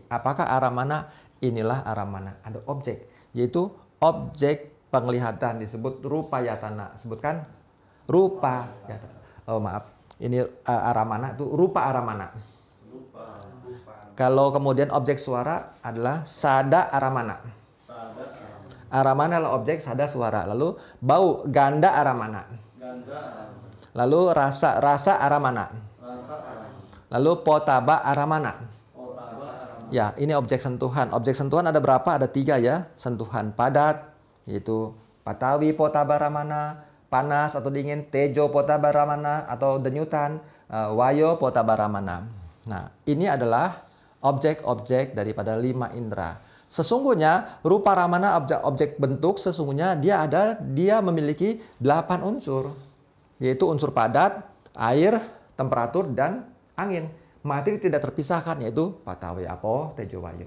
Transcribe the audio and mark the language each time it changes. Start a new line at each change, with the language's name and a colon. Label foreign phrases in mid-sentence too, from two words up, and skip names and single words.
Indonesian: Apakah aramana? Inilah aramana. Ada objek, yaitu objek penglihatan disebut
Pali: rupa yatana.
Indonesian: Sebutkan
Pali: rupa yatana.
Indonesian: Oh maaf, ini aramana itu
Pali: rupa aramana.
Indonesian: Kalau kemudian objek suara adalah
Pali: sada aramana.
Indonesian: Aramana adalah objek, sada suara. Lalu bau,
Pali: ganda aramana.
Indonesian: Lalu
Pali: rasa aramana.
Indonesian: Lalu
Pali: potaba aramana.
Indonesian: Ya, ini objek sentuhan. Objek sentuhan ada berapa? Ada 3 ya. Sentuhan padat, yaitu
Pali: patawi potaba aramana,
Indonesian: panas atau dingin,
Pali: tejo potaba aramana
Indonesian: atau denyutan,
Pali: wayo potaba aramana.
Indonesian: Nah, ini adalah objek-objek daripada 5 indera. Sesungguhnya
Pali: rupa ramana
Indonesian: objek bentuk sesungguhnya dia memiliki 8 unsur, yaitu unsur padat, air, temperatur dan angin. Materi tidak terpisahkan, yaitu
Pali: patawi apo tejo wayo.